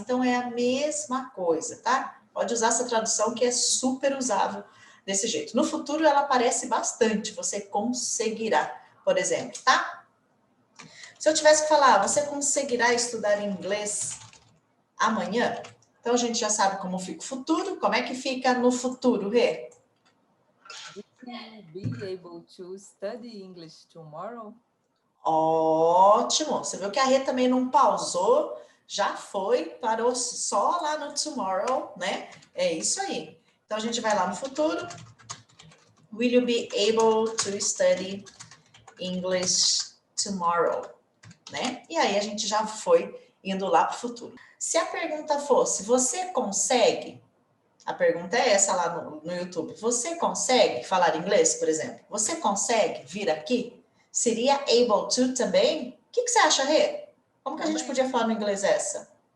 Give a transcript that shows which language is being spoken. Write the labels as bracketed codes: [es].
[pt] Então é a mesma coisa, tá? Pode usar essa tradução que é super usável desse jeito. No futuro ela aparece bastante. Você conseguirá, por exemplo, tá? Se eu tivesse que falar, você conseguirá estudar inglês amanhã? Então a gente já sabe como fica o futuro. Como é que fica no futuro, Rê? [en] Will you be able to study English tomorrow? [pt] Ótimo! Você viu que a Rê também não pausou, já foi, parou só lá no tomorrow, né? É isso aí. Então a gente vai lá no futuro. [en] Will you be able to study English tomorrow? [pt] Né? E aí a gente já foi indo lá para o futuro. Se a pergunta fosse, você consegue? A pergunta é essa lá no YouTube. Você consegue falar inglês, por exemplo? Você consegue vir aqui? Seria [en] able to [pt] também? O que você acha, Rê? Como que a gente podia falar no inglês essa?